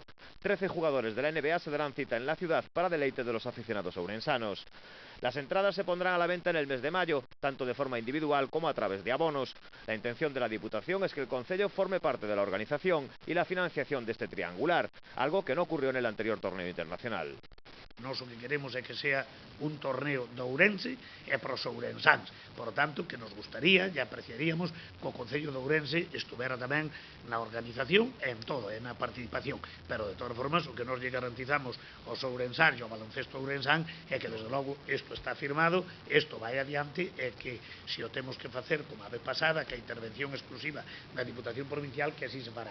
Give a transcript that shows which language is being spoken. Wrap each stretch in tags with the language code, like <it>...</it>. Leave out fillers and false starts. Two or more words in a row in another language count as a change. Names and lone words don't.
<es>13 jugadores de la NBA se darán cita en la ciudad para deleite de los aficionados ourensanos. Las entradas se pondrán a la venta en el mes de mayo, tanto de forma individual como a través de abonos. La intención de la Diputación es que el concello forme parte de la organización y la financiación de este triangular, algo que no ocurrió en el anterior torneo internacional.</es> <gl>Nós o que queremos é que sea un torneo de Ourense e para os ourensáns. Por tanto, que nos gustaría e apreciaríamos que o Concello de Ourense estuvera tamén na organización e en todo, na participación. Pero, de todas formas, o que nos lle garantizamos aos ourensáns e ao baloncesto ourensán é que, desde logo, isto está firmado, isto vai adiante e que, se o temos que facer como a vez pasada, que a intervención exclusiva da Diputación Provincial, que así se fará.</gl>